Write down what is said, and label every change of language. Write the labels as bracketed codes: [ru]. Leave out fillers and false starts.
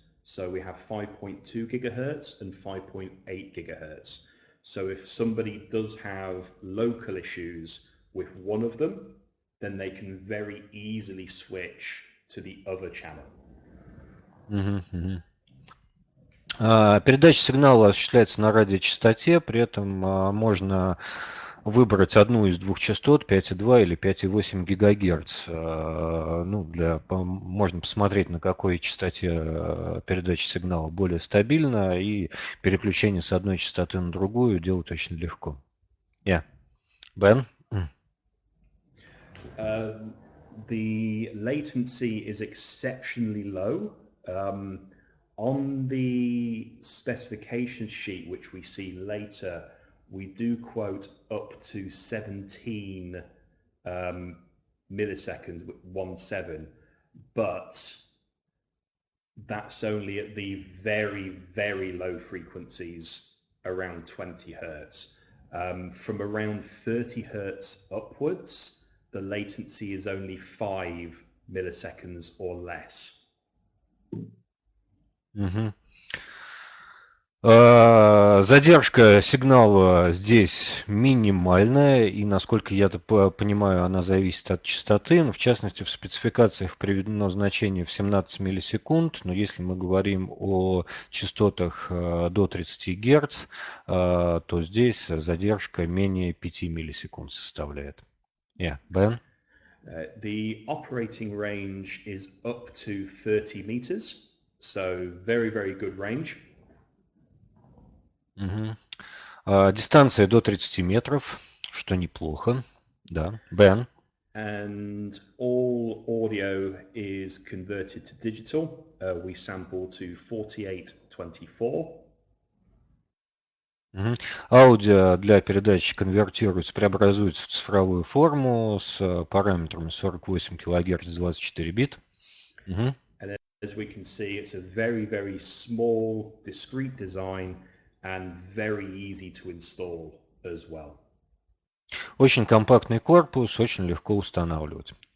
[en] So we have 5.2 gigahertz and 5.8 gigahertz. So if somebody does have local issues with one of them, then they can very easily switch to the other channel. [ru] Передача сигнала осуществляется на радиочастоте, при этом можно выбрать одну из двух частот, 5,2 или 5,8 ГГц. Можно посмотреть, на какой частоте передача сигнала более стабильна, и переключение с одной частоты на другую делать очень легко. [en] Ben? The latency is exceptionally low. On the specification sheet, which we see later, we do quote up to 17 milliseconds, 17, but that's only at the very, very low frequencies, around 20 hertz. From around 30 hertz upwards, the latency is only 5 milliseconds or less. [ru] Задержка сигнала здесь минимальная, и, насколько я понимаю, она зависит от частоты. В частности, в спецификациях приведено значение в 17 миллисекунд, но если мы говорим о частотах до 30 Гц, то здесь задержка менее 5 миллисекунд составляет. [en] Ben? The operating range is up to 30 meters, so very, very good range. [ru] Дистанция до 30 метров, что неплохо. Да. Ben? [en] And all audio is converted to digital. We sample to 4824. [ru] Аудио для передачи конвертируется, преобразуется в цифровую форму с параметрами 48 кГц 24 бит. [en] And as we can see, it's a very, very small, discrete design and very easy to install as well. [ru] Очень компактный корпус, очень легко устанавливать.